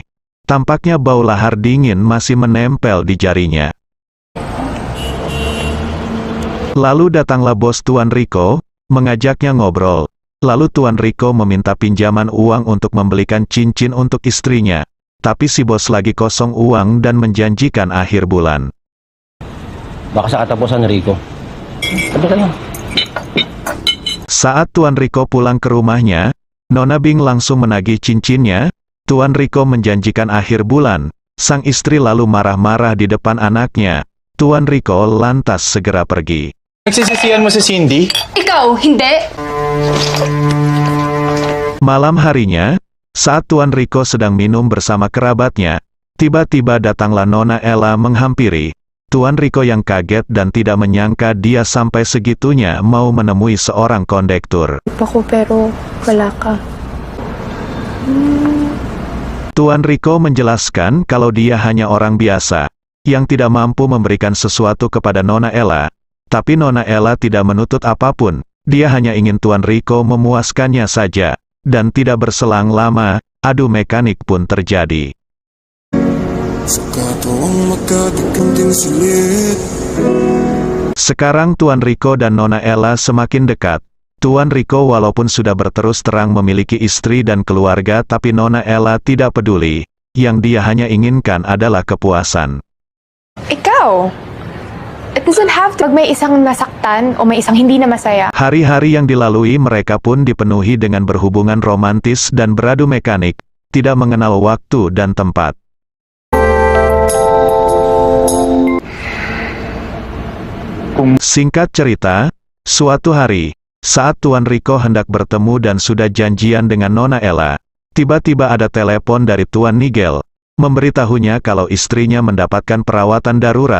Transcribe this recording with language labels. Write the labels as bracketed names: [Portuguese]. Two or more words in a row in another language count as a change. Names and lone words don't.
[Indonesian] Tampaknya bau lahar dingin masih menempel di jarinya. Lalu datanglah bos Tuan Rico, mengajaknya ngobrol. Lalu Tuan Rico meminta pinjaman uang untuk membelikan cincin untuk istrinya. Tapi si bos lagi kosong uang dan menjanjikan akhir bulan. [Filipino] Baka sa katapusan, Rico. Sabi kayo. [Indonesian] Saat Tuan Rico pulang ke rumahnya, Nona Bing langsung menagih cincinnya. Tuan Rico menjanjikan akhir bulan. Sang istri lalu marah-marah di depan anaknya. Tuan Rico lantas segera pergi. [Filipino] Nagsisisihan mo si Cindy? Ikaw, hindi. [Indonesian] Malam harinya, saat Tuan Rico sedang minum bersama kerabatnya, tiba-tiba datanglah Nona Ella menghampiri. Tuan Rico yang kaget dan tidak menyangka dia sampai segitunya mau menemui seorang kondektur. [Filipino] Ako pero wala ka. [Indonesian] Tuan Rico menjelaskan kalau dia hanya orang biasa, yang tidak mampu memberikan sesuatu kepada Nona Ella. Tapi Nona Ella tidak menuntut apapun, dia hanya ingin Tuan Rico memuaskannya saja. Dan tidak berselang lama, adu mekanik pun terjadi. Sekarang Tuan Rico dan Nona Ella semakin dekat. Tuan Rico walaupun sudah berterus terang memiliki istri dan keluarga tapi Nona Ella tidak peduli. Yang dia hanya inginkan adalah kepuasan. [Filipino] Ikaw! [English] It doesn't have to. [Filipino] Pag may isang nasaktan o may isang hindi na masaya. [Indonesian] Hari-hari yang dilalui mereka pun dipenuhi dengan berhubungan romantis dan beradu mekanik, tidak mengenal waktu dan tempat. Singkat cerita, suatu hari, saat Tuan Rico hendak bertemu dan sudah janjian dengan Nona Ella, tiba-tiba ada telepon dari Tuan Nigel, memberitahunya kalau istrinya mendapatkan perawatan darurat.